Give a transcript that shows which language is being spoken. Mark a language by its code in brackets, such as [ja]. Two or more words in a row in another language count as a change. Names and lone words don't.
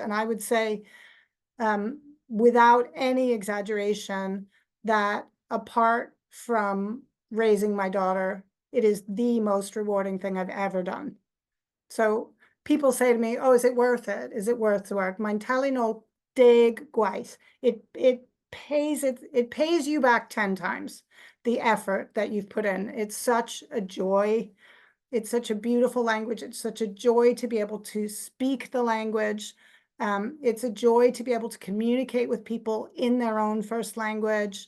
[en] And I would say, without any exaggeration, that apart from raising my daughter, it is the most rewarding thing I've ever done. So people say to me, oh, is it worth it? Is it worth the work? [cy] Mae'n talu nôl 10 gwaith. [en] It pays you back 10 times the effort that you've put in. It's such a joy. It's such a beautiful language. It's such a joy to be able to speak the language. It's a joy to be able to communicate with people in their own first language.